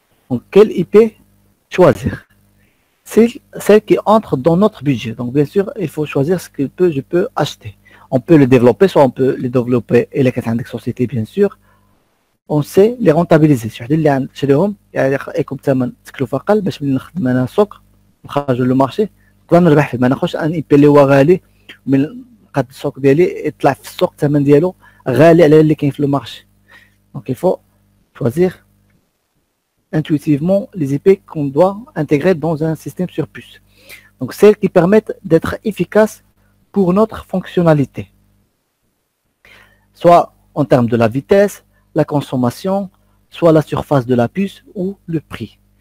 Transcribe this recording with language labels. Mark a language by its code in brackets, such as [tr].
[fr] Donc, quelle IP choisir? C'est celle qui entre dans notre budget. Donc, bien sûr, il faut choisir ce que je peux acheter. On peut le développer, soit on peut le développer et les sociétés, bien sûr. On sait les rentabiliser. [ar] اللي نشريهم يعني يكون بثمن تكلفة أقل باش ملي نخدم أنا سوق نخرجوا للمارشي نقدر نربح فيه. ما ناخذش ان اي بي اللي هو غالي من قد السوق ديالي يطلع في السوق الثمن ديالو غالي على اللي كاين في المارشي. [fr] Donc il faut choisir intuitivement les IP qu'on doit intégrer dans un système sur puce. Donc celles qui permettent d'être efficaces pour notre fonctionnalité. Soit en termes de la vitesse, la consommation, soit la surface de la puce ou le prix.